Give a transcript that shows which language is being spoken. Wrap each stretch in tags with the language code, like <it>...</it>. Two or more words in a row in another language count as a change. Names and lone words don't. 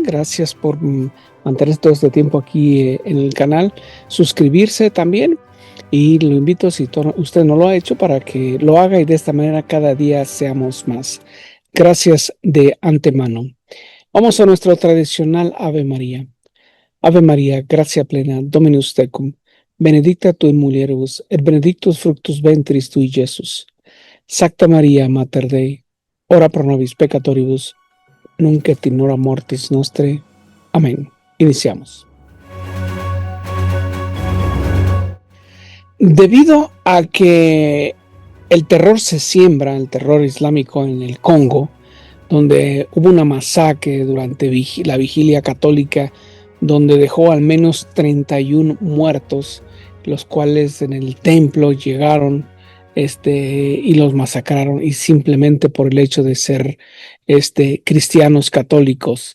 <es>Gracias por mantener todo este tiempo aquí en el canal. Suscribirse también. Y lo invito, si usted no lo ha hecho, para que lo haga y de esta manera cada día seamos más. Gracias de antemano. Vamos a nuestro tradicional Ave María.</es> <la>Ave María, gracia plena, Dominus tecum, benedicta tu in mulieribus, et benedictus fructus ventris tui, Iesus. Sacta Maria, Mater Dei, ora pro nobis peccatoribus, nunc et in hora mortis nostre.</la> <es>Amén. Iniciamos. Debido a que el terror se siembra, el terror islámico en el Congo, donde hubo una masacre durante la vigilia católica, donde dejó al menos 31 muertos, los cuales en el templo llegaron y los masacraron, y simplemente por el hecho de ser cristianos católicos.</es>